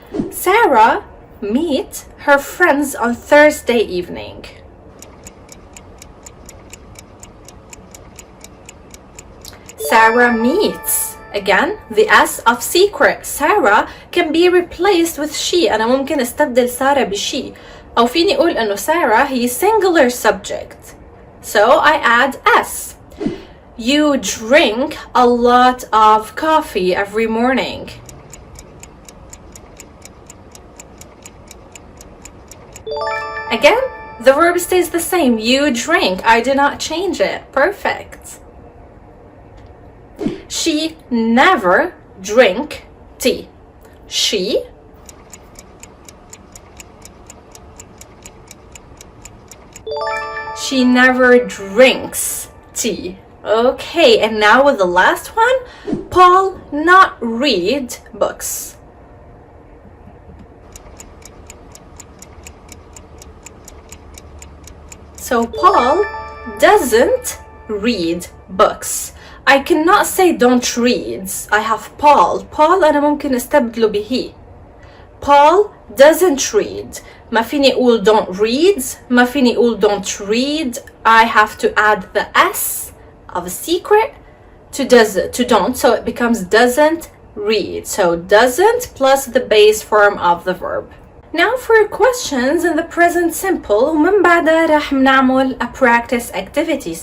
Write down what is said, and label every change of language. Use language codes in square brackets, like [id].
[en] Sarah meet her friends on Thursday evening. Sarah meets. Again, the S of secret. Sarah can be replaced with she. [ar] أنا ممكن استبدل سارة بشي. أو فيني أقول إنه Sarah هي singular subject. [en] So I add S. You drink a lot of coffee every morning. Again, the verb stays the same. You drink. I do not change it. Perfect. She never drink tea. She never drinks tea. Okay, and now with the last one, Paul not read books. So Paul doesn't read books. I cannot say don't read. I have Paul. [ar] Paul أنا ممكن استبدله به. [en] Paul doesn't read. [ar] ما فيني أقول don't read. ما فيني أقول don't read. [en] I have to add the S of a secret to don't, so it becomes doesn't read. So doesn't plus the base form of the verb. Now for questions in the present simple, [ar] ومن بعدها راح نعمل [en] a practice activity.